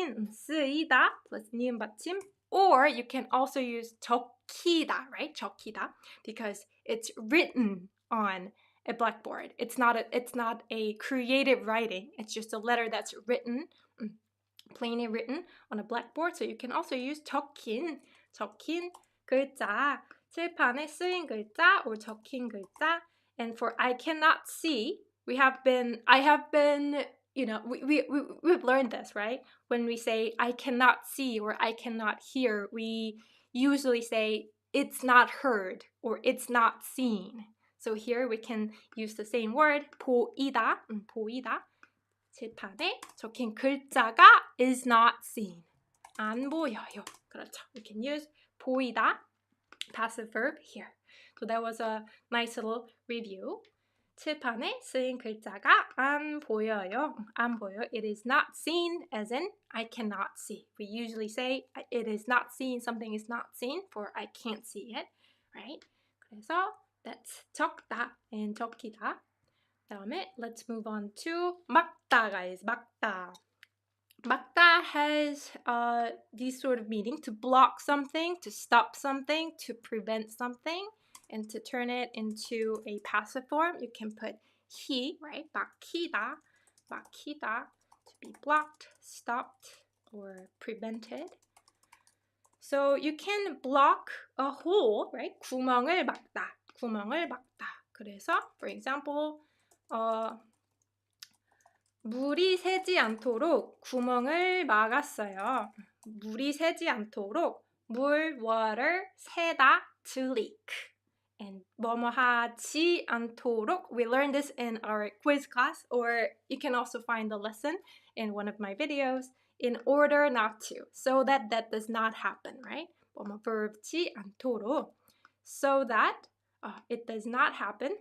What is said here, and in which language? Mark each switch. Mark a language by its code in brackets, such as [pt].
[ko] 쓰이다 plus 니은 받침. [en] Or you can also use 적히다, right? 적히다, because it's written on a blackboard. It's not a creative writing. It's just a letter that's written, plainly written on a blackboard. So you can also use 적힌 글자. [ko] 칠판에 쓰인 글자 [en] or [ko] 적힌 글자. [en] And for I cannot see, I have been, you know, we've learned this, right? When we say I cannot see or I cannot hear, we usually say it's not heard or it's not seen. So here we can use the same word, 보이다. [ko] 칠판에 적힌 글자가 [en] is not seen. [ko] 안 보여요. 그렇죠. [en] We can use 보이다, passive verb here. So that was a nice little review. [ko] 칠판에 쓰인 글자가 안 보여요. 안 보여. [en] It is not seen, as in I cannot see. We usually say it is not seen, something is not seen for I can't see it, right? [ko] 그래서 [en] that's 적다 and 적히다. [ko] 다음에 [en] let's move on to 막다, guys. [ko] 막다. [en] Makda has these sort of meaning: to block something, to stop something, to prevent something, and to turn it into a passive form. You can put he, right? 막히다, to be blocked, stopped, or prevented. So you can block a hole, right? [ko] 구멍을 막다. 그래서, [en] for example, [ko] 물이 새지 않도록 구멍을 막았어요. 물이 새지 않도록 [en] water, [ko] 새다, [en] to leak. And 뭐뭐하지 않도록, we learned this in our quiz class, or you can also find the lesson in one of my videos, in order not to, so that does not happen, right? [ko] 뭐뭐하지 않도록, [en] so that it does not happen.